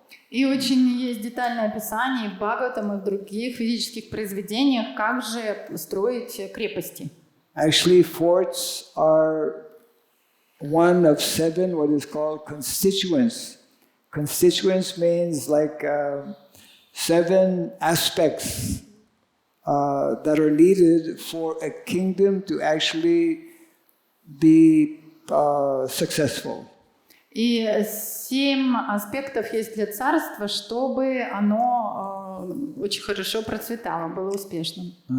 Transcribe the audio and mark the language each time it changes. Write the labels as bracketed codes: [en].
[ru] И очень есть детальное описание в Бхагаватам и в других ведических произведениях, как же строить крепости. [en] Actually, forts are one of 7 what is called constituents. Constituents means like 7 aspects that are needed for a kingdom to actually be successful. [ru] И 7 аспектов есть для царства, чтобы оно очень хорошо процветало, было успешным.